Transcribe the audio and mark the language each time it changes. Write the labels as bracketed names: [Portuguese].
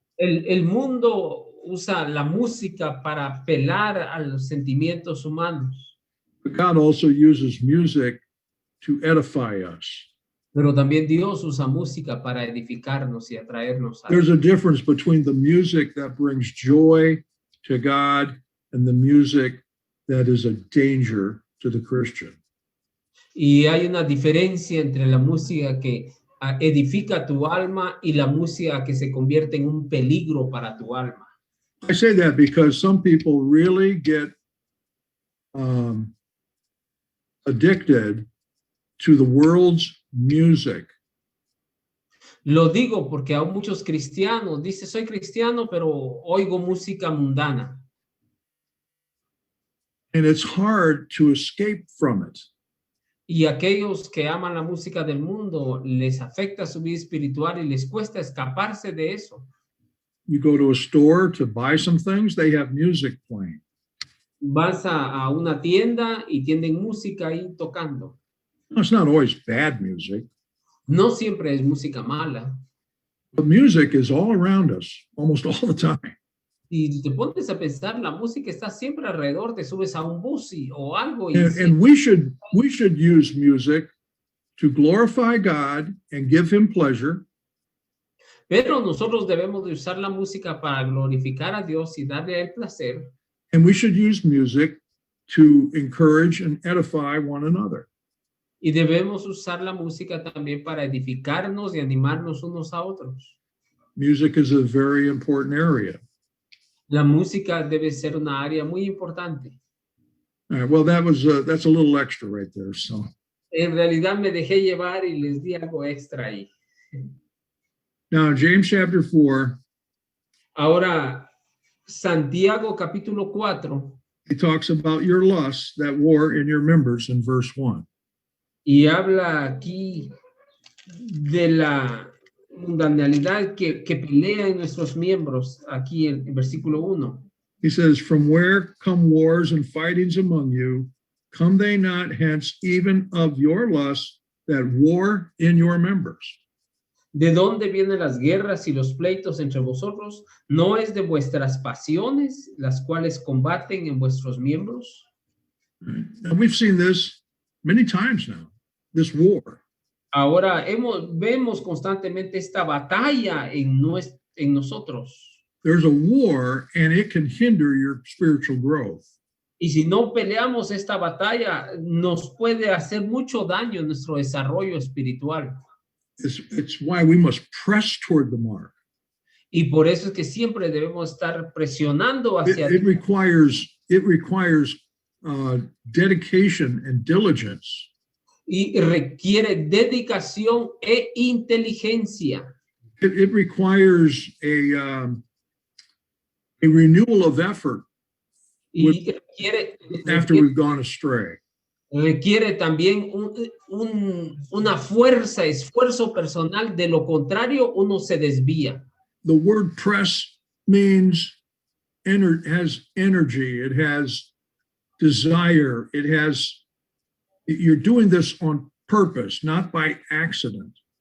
[Spanish] El mundo usa la música para apelar a los sentimientos humanos. [English] But God also uses music to edify us. [Spanish] Pero también Dios usa música para edificarnos y atraernos a [English] There's a difference between the music that brings joy to God and the music that is a danger to the Christian. [Spanish] Y hay una diferencia entre la música que edifica tu alma y la música que se convierte en un peligro para tu alma. [English] I say that because some people really get addicted to the world's music. [Spanish] Lo digo porque a muchos cristianos dice, soy cristiano, pero oigo música mundana. [English] And it's hard to escape from it. [Spanish] Y aquellos que aman la música del mundo les afecta su vida espiritual y les cuesta escaparse de eso. [English] You go to a store to buy some things, they have music playing. [Spanish] Vas a una tienda y tienen música ahí tocando. [English] Now, it's not always bad music, [Spanish] No siempre es música mala. [English] but music is all around us almost all the time. [Spanish] Y te pones a pensar, la música está siempre alrededor, te subes a un bus o algo. Y [English] And we should use music to glorify God and give him pleasure. [Spanish] Pero nosotros debemos de usar la música para glorificar a Dios y darle a él placer. [English] And we should use music to encourage and edify one another. [Spanish] Y debemos usar la música también para edificarnos y animarnos unos a otros. [English] Music is a very important area. [Spanish] La música debe ser una área muy importante. [English] All right, well, that's a little extra right there. So [Spanish] En realidad me dejé llevar y les di algo extra ahí. [English] now James chapter 4, [Spanish] Ahora, Santiago capítulo 4, [English] he talks about your lusts that war in your members in verse 1. [Spanish] y habla aquí de la mundanalidad que pelea en nuestros miembros, aquí en versículo 1. [English] He says, from where come wars and fightings among you? Come they not hence even of your lusts that war in your members? [Spanish] ¿De dónde vienen las guerras y los pleitos entre vosotros? ¿No es de vuestras pasiones, las cuales combaten en vuestros miembros? [English] And we've seen this many times now, this war. [Spanish] Ahora vemos constantemente esta batalla en nosotros. [English] There's a war and it can hinder your spiritual growth. [Spanish] Y si no peleamos esta batalla, nos puede hacer mucho daño en nuestro desarrollo espiritual. [English] It's why we must press toward the mark. [Spanish] Y por eso es que siempre debemos estar presionando hacia [English] It requires dedication and diligence. [Spanish] y requiere dedicación e inteligencia. [English] It requires a renewal of effort [Spanish] Y [English] after we've gone astray. [Spanish] requiere también una fuerza, esfuerzo personal. De lo contrario, uno se desvía. [English] The word press means has energy, it has desire, you're doing this on purpose, not by accident.